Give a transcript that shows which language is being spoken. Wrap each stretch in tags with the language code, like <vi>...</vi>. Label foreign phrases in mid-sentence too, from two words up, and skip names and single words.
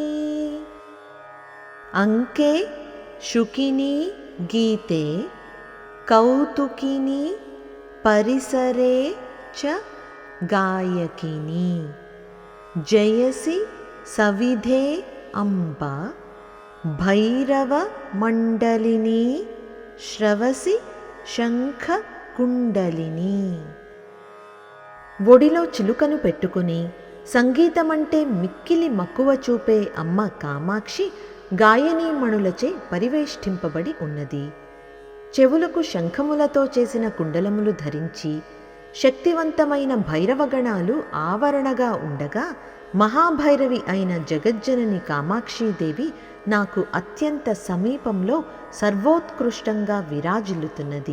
<sa>अंके शुकिनी गीते कौतुकिनी परिसरे च गायकिनी जयसि सविधे अम्बा भैरवमण्डलिनी श्रवसि शङ्खकुण्डलिनी।</sa> <te>ఒడిలో చిలుకను పెట్టుకుని సంగీతమంటే మిక్కిలి మక్కువ చూపే అమ్మ కామాక్షి గాయనీమణులచే పరివేష్టింపబడి ఉన్నది. చెవులకు శంఖములతో చేసిన కుండలములు ధరించి శక్తివంతమైన భైరవగణాలు ఆవరణగా ఉండగా మహాభైరవి అయిన జగజ్జనని కామాక్షీదేవి నాకు అత్యంత సమీపంలో సర్వోత్కృష్టంగా విరాజిల్లుతున్నది.</te>